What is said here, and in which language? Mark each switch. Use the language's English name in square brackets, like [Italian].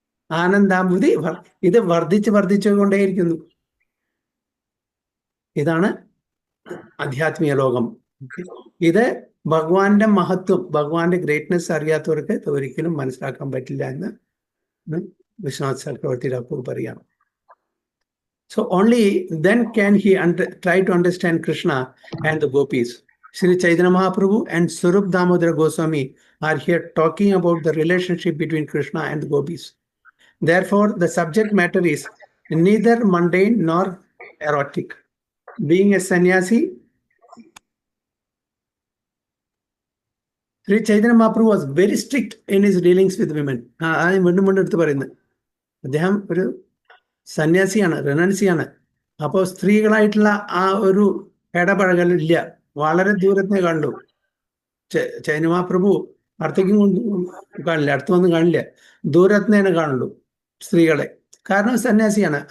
[Malayalam] ആനന്ദാംബുധി ഇത് വർദ്ധിച്ചു കൊണ്ടേയിരിക്കുന്നു. ഇതാണ് ആധ്യാത്മിക ലോകം. ഇത് ഭഗവാന്റെ മഹത്വം, ഭഗവാന്റെ ഗ്രേറ്റ്നെസ് അറിയാത്തവർക്ക് ഒരിക്കലും മനസ്സിലാക്കാൻ പറ്റില്ല എന്ന് വിശ്വനാഥ് ചക്രവർത്തി ഠാക്കൂർ പറയാണ്. [English] So only then can he try to understand Krishna and the gopis. Sri Chaitanya Mahaprabhu and Swarup Damodara Goswami are here talking about the relationship between Krishna and the gopis. Therefore, the subject matter is neither mundane nor erotic. Being a sannyasi, Sri Chaitanya Mahaprabhu was very strict in his dealings with women. [Malayalam] വീണ്ടും എടുത്ത് പറയുന്നത്, അദ്ദേഹം ഒരു സന്യാസിയാണ്, റെനൻസിയാണ്. അപ്പോൾ സ്ത്രീകളായിട്ടുള്ള ആ ഒരു ഇടപഴകലില്ല. വളരെ ദൂരത്തിനെ കണ്ടു. ചൈതന്യ മഹാപ്രഭു അടുത്തേക്കും കാണില്ല, അടുത്ത് വന്ന് കാണില്ല, ദൂരത്തിനെ കാണുള്ളൂ സ്ത്രീകളെ. കാരണം സന്യാസിയാണ്.